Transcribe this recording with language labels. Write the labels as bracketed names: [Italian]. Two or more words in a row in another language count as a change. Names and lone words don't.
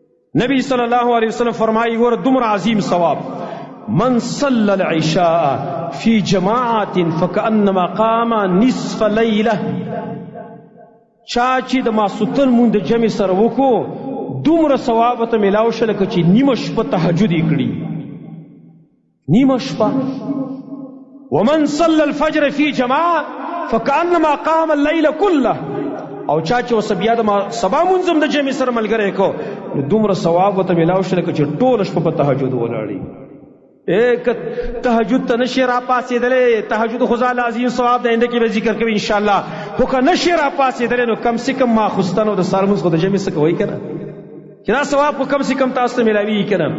[Pashto] نبی صلی الله علیه وسلم فرمایي ګوره دومره عظیم ثواب [Arabic] من صلى العشاء في جماعت فكأنما قام نصف لیله [Pashto] چا چې د ماسوتن مونږ د جمع سره وکړو دومره ثواب ته میلاو شو لکه چې نیمه شپه تهجد یې کړي نیمه شپه. [Arabic] ومن صلى الفجر في جماعه فكأنما قام الليل كله [Pashto] او چا چې اوس بیا د سبا مونځم د جمع سره ملګری کو نو دومره ثواب ورته میلاو شو لکه چې ټوله شپه په تهجد ولاړي. تهجد ته نشي را پاسېدلی، تهجد خو ځاله عظیم ثواب د آینده کې به ذکر کوي انشاءالله، خو که نشي را پاسېدلی نو [Urdu] کم سے کم [Pashto] ماخوستن او د سهار لمونځ خو د جمع څه کوئ که نه چې دا ثواب خو [Urdu] کم سے کم [Pashto] تاسو ته میلاویږي که نه.